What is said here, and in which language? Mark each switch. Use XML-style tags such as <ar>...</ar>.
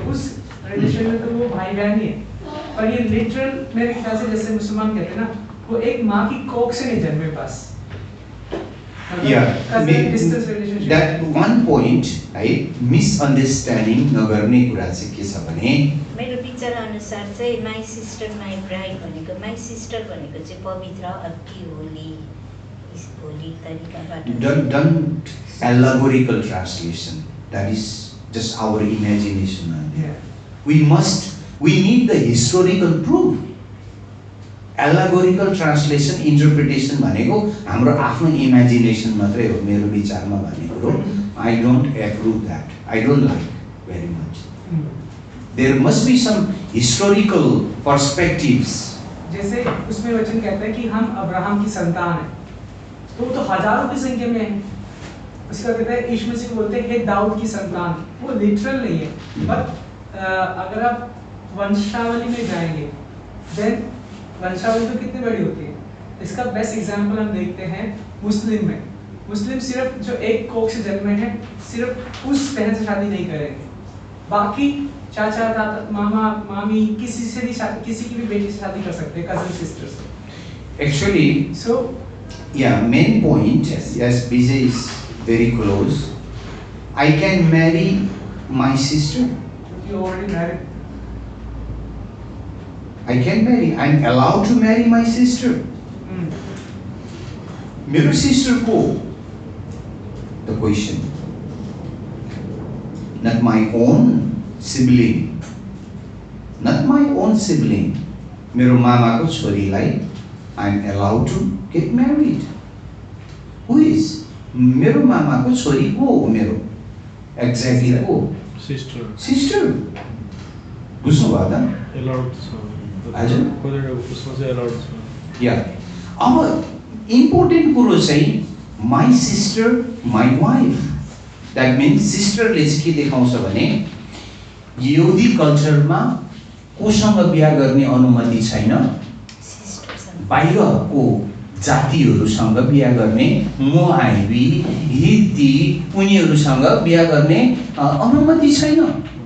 <hi>तो उस रिलेशन में तो वो भाई बहन ही है. पर ये लिटरल मेरे ख्याल से जैसे मुसलमान कहते हैं ना, वो एक माँ की कोख से नहीं जन्मे बस.</hi> <en>Yeah, distance relationship.</en> <ne>that one point है मिसअन्डरस्ट्यान्डिङ नगर्ने कुरा चाहिँ के छ भने मेरो विचार अनुसार चाहिँ</ne> <en>my sister my bride</en> <ne>भनेको माई सिस्टर भनेको चाहिँ पवित्र अति होली तरिकाबाट.</ne> <en>don't allegorical translation. That is just our imagination. Yeah. We need the historical proof. Allegorical translation, interpretation</en> <ne>भनेको हाम्रो आफ्नो इमेजिनेसन मात्रै हो. मेरो विचारमा भनेको हो.</ne> <en>I don't approve that. I don't like very much. There must be some historical perspectives.</en> <hi>जैसे उसमें वचन कहता है कि हम अब्राहम की संतान हैं, तो वो तो हजारों की संख्या में है. उसका कहता है यीशु मसीह को बोलते हैं हे दाऊद की संतान. वो लिटरल नहीं है, बट अगर आप वंशावली में जाएंगे, देन वंशावली तो कितनी बड़ी होती है. इसका बेस्ट एग्जांपल हम देखते हैं मुस्लिम में. मुस्लिम सिर्फ जो एक कोख से जन्मे हैं, सिर्फ उस बहन से शादी नहीं करेंगे, बाकी चाचा दादा मामा मामी किसी से भी किसी की भी बेटी से शादी कर सकते हैं, कजन सिस्टर से.</hi> <en>Actually, So yeah, main point, yes, Vijay is very close. I can marry my sister. you already married. I can marry. I'm allowed to marry my sister.</en> <ne>मेरो सिस्टर को</ne> <en>the question. Not my own sibling. Not my own sibling.</en> <ne>मेरो मामाको छोरीलाई</ne> <en>I am allowed to get married. Who is?</en> <ne>मेरो मामाको छोरी को हो मेरो? Exactly को?</ne> <en>Sister.</en> <ne>Sister. बुझ्नु भयो त? Allowed छ. हजुर? कतिवटा उसमा चाहिँ allowed छ.</ne> <en>Yeah.</en> <ne>अब important कुरो चाहिँ</ne> <en>my sister, my wife. That means</en> <ne>sister ले चाहिँ के देखाउँछ भने यहुदी कल्चरमा कोसँग बिहा गर्ने अनुमति छैन, बाहिरको जातिहरूसँग बिहा गर्ने मोआबी, हित्ती उनीहरूसँग बिहा गर्ने अनुमति छैन।</ne>